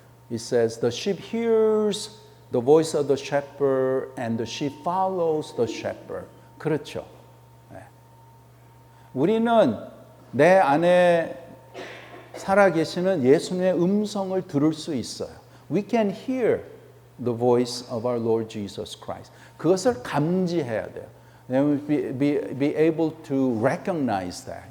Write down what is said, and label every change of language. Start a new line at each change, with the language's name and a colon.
English: It says the sheep hears the voice of the shepherd and the sheep follows the shepherd.
Korean: 그렇죠. 우리는 내 안에 살아계시는 예수님의 음성을 들을 수 있어요.
English: We can hear the voice of our Lord Jesus Christ.
Korean: 그것을 감지해야 돼요.
English: You must be able to recognize that.